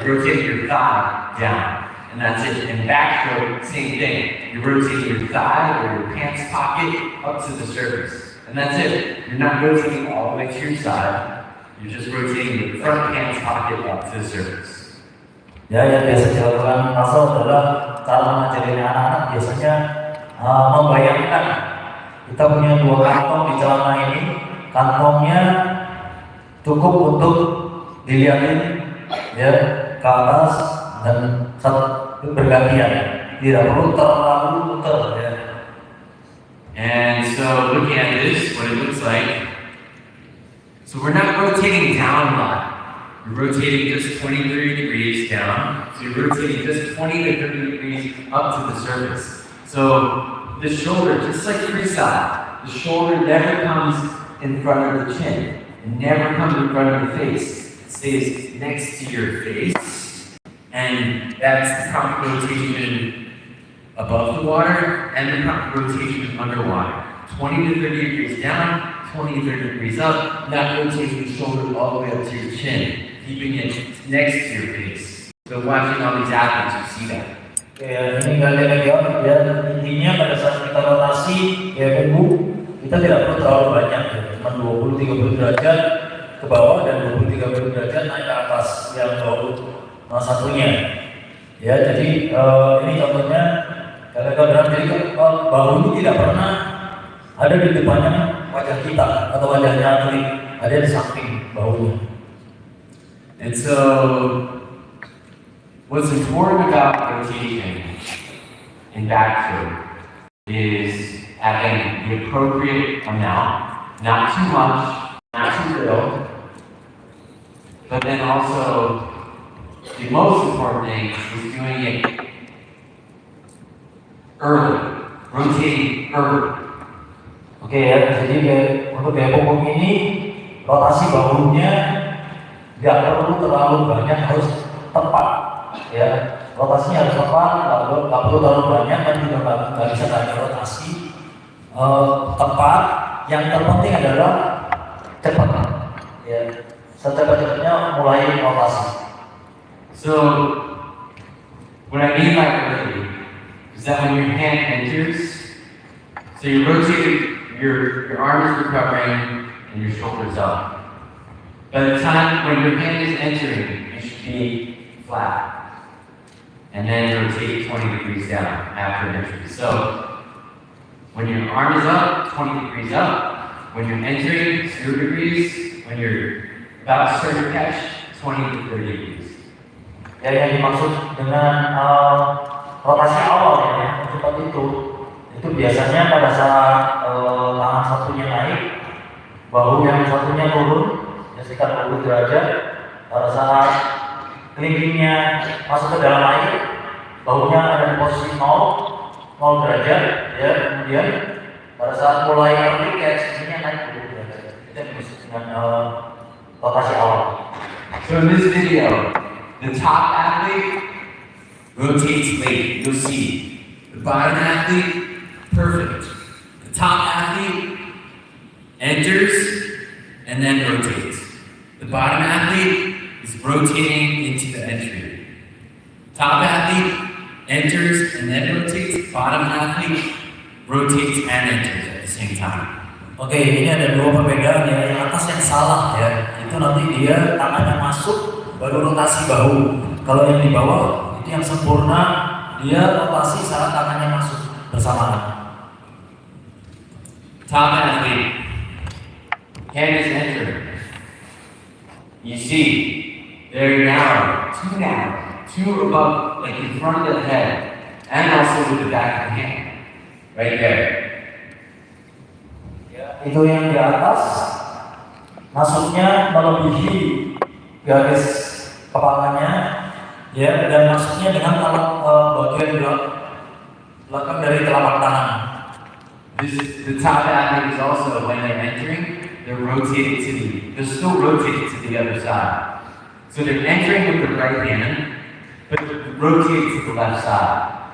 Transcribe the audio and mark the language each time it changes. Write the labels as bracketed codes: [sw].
[en] Rotating your thigh down, and that's it. And backstroke, same thing. You're rotating your thigh or your pants pocket up to the surface, and that's it. You're not rotating all the way to your side, you're just rotating your front pants pocket up to the surface. [id] Ya, yang biasa dilakukan Russel adalah cara mengajarin anak-anak biasanya membayangkan kita punya dua kantong di celana ini, kantongnya cukup untuk dilihatin ya ke atas dan bergantian, tidak perlu terlalu muter ya. [en] And so looking at this, what it looks like, so we're not rotating down a lot. You're rotating just 20 to 30 degrees down. So you're rotating just 20 to 30 degrees up to the surface. So the shoulder, just like freestyle, the shoulder never comes in front of the chin. It never comes in front of the face. It stays next to your face. And that's the proper rotation above the water and the proper rotation underwater. 20 to 30 degrees down, 20 to 30 degrees up, not rotating the shoulder all the way up to your chin, keeping it next to your face. So watching all these athletes, you see that. [id] Kayak ini kalian lihat ya, intinya pada saat kita rotasi ya kita tidak perlu terlalu banyak ya, cuma 20-30 derajat ke bawah dan 20-30 derajat naik ke atas yang bahu satunya ya. Jadi ini contohnya kadang-kadang jadi bahu ini tidak pernah ada di depannya wajah kita atau wajahnya atlet, ada di samping bahunya. [en] And so what's important about rotation in backstroke is having the appropriate amount, not too much, not too little, but then also the most important thing is doing it early, rotating early. [id] Oke ya, jadi untuk gaya punggung ini rotasi bahunya nggak perlu terlalu banyak, harus tepat ya. Rotasinya harus tepat, nggak perlu terlalu banyak dan juga nggak bisa banyak rotasi. Tepat, yang terpenting adalah cepat ya, secepat-cepatnya mulai rotasi. [en] So what I mean by early is that when your hand enters, so you rotate, your arm is recovering and your shoulders up. By the time when your hand is entering, it should be flat. And then rotate 20 degrees down after entry. So when your arm is up, 20 degrees up. When you're entering, 0 degrees. When you're about to start your catch, 20 to 30 degrees. [id] Ya, yang dimaksud dengan rotasi awal ya, seperti itu biasanya pada saat tangan satunya naik, bahu yang satunya turun, ya sekitar 20 derajat. Pada saat kelingkingnya masuk ke dalam air, bahunya ada di posisi 0 derajat, ya. Kemudian pada saat mulai ngerti kayak sisinya naik 20 derajat. Itu yang dimaksud dengan rotasi awal. [en] So in this video, the top athlete rotates late. You'll see the bottom athlete perfect. The top athlete enters and then rotates. The bottom athlete is rotating into the entry. Top athlete enters and then rotates. Bottom athlete rotates and enters at the same time. [id] Oke, ini ada dua perbedaan ya. Yang atas yang salah ya, itu nanti dia tangannya masuk baru rotasi bahu. Kalau yang di bawah itu yang sempurna, dia rotasi saat tangannya masuk bersamaan. [en] Top athlete, hand is entering. You see, they're narrow, two above, like in front of the head, and also with the back of the hand, right there. [id] Itu yang di atas masuknya melebihi garis kepalanya, Ya, dan masuknya dengan bagian belakang dari telapak tangan. [en] The top athlete is also, when they're entering, they're rotated they're still rotated to the other side. So they're entering with the right hand, but rotated to the left side.